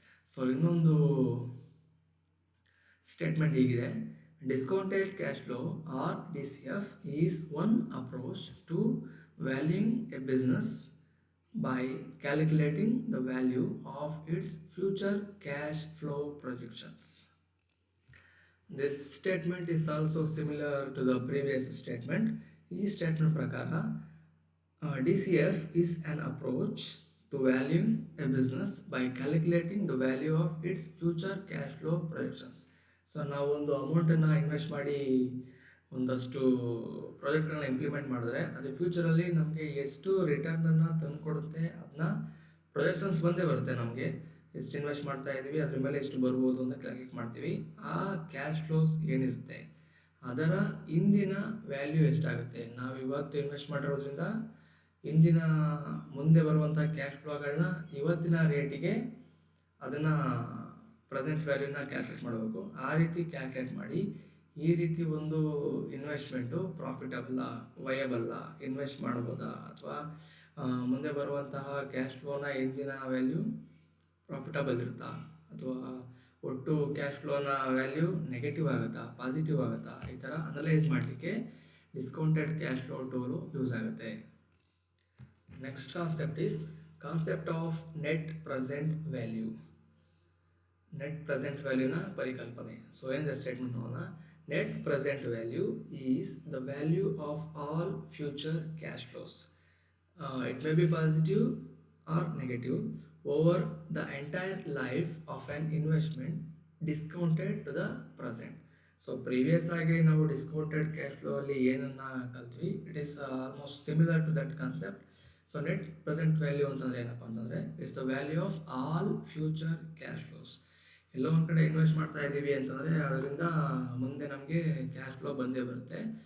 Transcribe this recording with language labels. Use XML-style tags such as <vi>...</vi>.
<kn>So ಇನ್ನೊಂದು statement ಹೀಗಿದೆ:</kn> <en>Discounted cash flow or DCF is one approach to valuing a business by calculating the value of its future cash flow projections. This statement is also similar to the previous statement.</en> <kn>ಈ statement ಪ್ರಕಾರ</kn> <en>DCF is an approach to valuing a business by calculating the value of its future cash flow projections.</en> <kn>So ನಾವು ಒಂದು ಅಮೌಂಟನ್ನು invest ಮಾಡಿ ಒಂದಷ್ಟು ಪ್ರಾಜೆಕ್ಟ್ಗಳನ್ನ implement ಮಾಡಿದ್ರೆ ಅದು ಫ್ಯೂಚರಲ್ಲಿ ನಮಗೆ ಎಷ್ಟು ರಿಟರ್ನನ್ನು ತಂದುಕೊಡುತ್ತೆ ಅದನ್ನ ಪ್ರೊಜೆಕ್ಷನ್ಸ್ ಬಂದೇ ಬರುತ್ತೆ. ನಮಗೆ ಎಷ್ಟು ಇನ್ವೆಸ್ಟ್ ಮಾಡ್ತಾ ಇದ್ದೀವಿ, ಅದ್ರ ಮೇಲೆ ಎಷ್ಟು ಬರ್ಬೋದು ಅಂತ ಕ್ಯಾಲ್ಕುಲೇಟ್ ಮಾಡ್ತೀವಿ. ಆ ಕ್ಯಾಶ್ ಫ್ಲೋಸ್ ಏನಿರುತ್ತೆ ಅದರ ಇಂದಿನ ವ್ಯಾಲ್ಯೂ ಎಷ್ಟಾಗುತ್ತೆ, ನಾವು ಇವತ್ತು ಇನ್ವೆಸ್ಟ್ ಮಾಡಿರೋದ್ರಿಂದ ಇಂದಿನ ಮುಂದೆ ಬರುವಂಥ ಕ್ಯಾಶ್ ಫ್ಲೋಗಳನ್ನ ಇವತ್ತಿನ ರೇಟಿಗೆ ಅದನ್ನು ಪ್ರೆಸೆಂಟ್ ವ್ಯಾಲ್ಯೂನ ಕ್ಯಾಲ್ಕುಲೇಟ್ ಮಾಡಬೇಕು. ಆ ರೀತಿ ಕ್ಯಾಲ್ಕುಲೇಟ್ ಮಾಡಿ ಈ ರೀತಿ ಒಂದು ಇನ್ವೆಸ್ಟ್ಮೆಂಟು ಪ್ರಾಫಿಟಬಲ್ಲ, ವಯಬಲ್ಲ, ಇನ್ವೆಸ್ಟ್ ಮಾಡ್ಬೋದಾ, ಅಥವಾ ಮುಂದೆ ಬರುವಂತಹ ಕ್ಯಾಶ್ ಫ್ಲೋನ ಇಂದಿನ ವ್ಯಾಲ್ಯೂ ಪ್ರಾಫಿಟಬಲ್ ಇರುತ್ತಾ, ಅಥವಾ ಒಟ್ಟು ಕ್ಯಾಶ್ ಫ್ಲೋನ ವ್ಯಾಲ್ಯೂ ನೆಗೆಟಿವ್ ಆಗುತ್ತಾ, ಪಾಸಿಟಿವ್ ಆಗುತ್ತಾ, ಈ ಥರ ಅನಲೈಸ್ ಮಾಡಲಿಕ್ಕೆ discounted cash flow tool use ಆಗುತ್ತೆ.</kn> <en>Next concept of net present value.</en> <kn>Net present ವ್ಯಾಲ್ಯೂನ ಪರಿಕಲ್ಪನೆ. ಸೊ ಏನಿದೆ ಸ್ಟೇಟ್ಮೆಂಟ್ ನೋಡೋಣ.</kn> <en>Net present value is the value of all future cash flows. It may be positive or negative over the entire life of an investment discounted to the present.</en> <kn>So previous ಆಗಿ ನಾವು discounted cash flow ಅಲ್ಲಿ ಏನನ್ನ ಕಲ್ತ್ವಿ,</kn> <en>It is almost similar to that concept.</en> <kn>So net present value ಅಂತಂದರೆ ಏನಪ್ಪ ಅಂತಂದರೆ</kn> <en>It's the value of all future cash flows.</en> <kn>ಎಲ್ಲೋ ಒಂದು ಕಡೆ invest ಮಾಡ್ತಾ ಇದ್ದೀವಿ ಅಂತಂದರೆ ಅದರಿಂದ ಮುಂದೆ ನಮಗೆ ಕ್ಯಾಶ್ ಫ್ಲೋ ಬಂದೇ ಬರುತ್ತೆ.</kn>